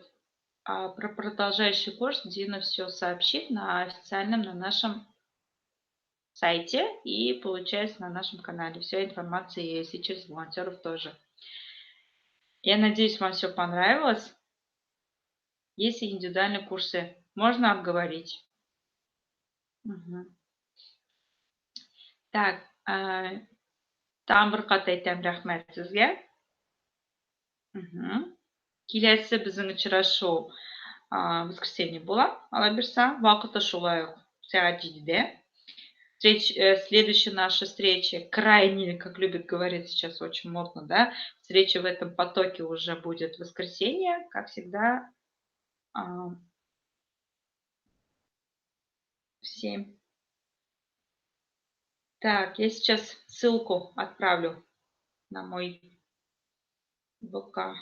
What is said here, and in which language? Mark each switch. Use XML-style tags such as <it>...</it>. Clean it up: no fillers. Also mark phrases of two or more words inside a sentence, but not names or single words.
<ru>А про продолжающий курс Дина все сообщит на официальном, на нашем сайте и, получается, на нашем канале. Вся информация есть, и через волонтеров тоже. Я надеюсь, вам все понравилось. Есть индивидуальные курсы. Можно обговорить. Мгм. Так,</ru> <uz>tag'in bir qat aytayim rahmat sizga. Kelasi bizning uchrashuv воскресенье bo'ladi. Alloh bersa, vaqti shulay soat 7-da.</uz> <ru>Следующая наша встреча, крайне, как любят говорить сейчас, очень модно, да, встреча в этом потоке уже будет в воскресенье, как всегда, в 7. Так, я сейчас ссылку отправлю на мой ВК.</ru>